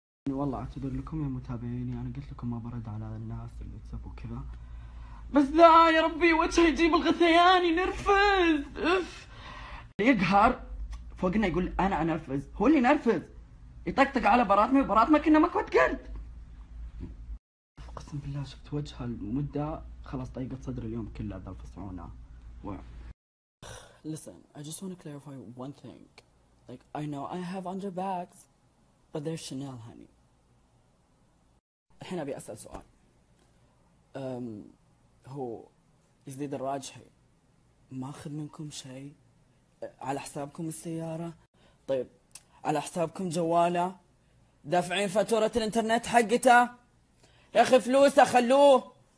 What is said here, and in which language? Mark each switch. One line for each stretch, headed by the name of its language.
Arabic: والله اعتذر لكم يا متابعيني، انا قلت لكم ما برد على الناس اللي تسبوا كذا، بس ذا يا ربي وجهه يجيب الغثيان، ينرفز. اف يقهر فوقنا يقول انا انرفز، هو اللي ينرفز يطقطق على براطمي كنا مكوة قرد. قسم بالله شفت وجهه المدة خلاص طيقت صدر اليوم كله ذا الفصعونة.
English: Listen, I just want to clarify one thing. Like, I know I have underbags, but they're Chanel, honey.
Arabic: الحين أبي أسأل سؤال. هو يزيد الراجحي ماخذ منكم شيء؟ على حسابكم السيارة؟ طيب على حسابكم جواله؟ دافعين فاتورة الانترنت حقته؟ يا أخي فلوسه خلوه.